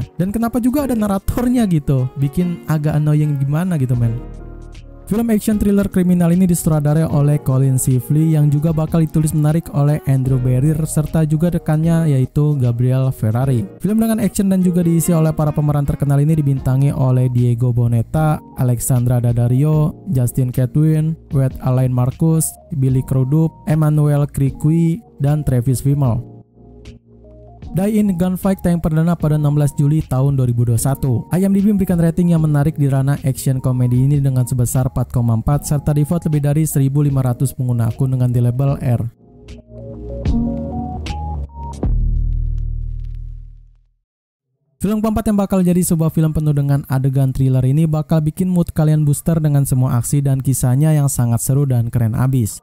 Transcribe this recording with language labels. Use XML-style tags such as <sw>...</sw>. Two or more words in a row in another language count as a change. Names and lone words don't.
<id>Dan kenapa juga ada naratornya gitu, bikin agak</id> <en>annoying gimana</en> <id>gitu men. Film</id> <en>action thriller</en> <id>kriminal ini disutradarai oleh Colin Shively yang juga bakal ditulis menarik oleh Andrew Barrier serta juga rekannya yaitu Gabriel Ferrari. Film dengan action dan juga diisi oleh para pemeran terkenal ini dibintangi oleh Diego Boneta, Alexandra Daddario, Justin Chatwin, Wade Alain Marcus, Billy Crudup, Emmanuel Criqui, dan Travis Fimmel.</id> <en>Die in Gunfight</en> <id>tayang perdana pada 16 Juli tahun 2021. IMDb memberikan rating yang menarik di ranah action komedi ini dengan sebesar 4,4 serta di-vote lebih dari 1.500 pengguna akun dengan di label R. Film keempat yang bakal jadi sebuah film penuh dengan adegan thriller ini bakal bikin mood kalian booster dengan semua aksi dan kisahnya yang sangat seru dan keren abis.</id>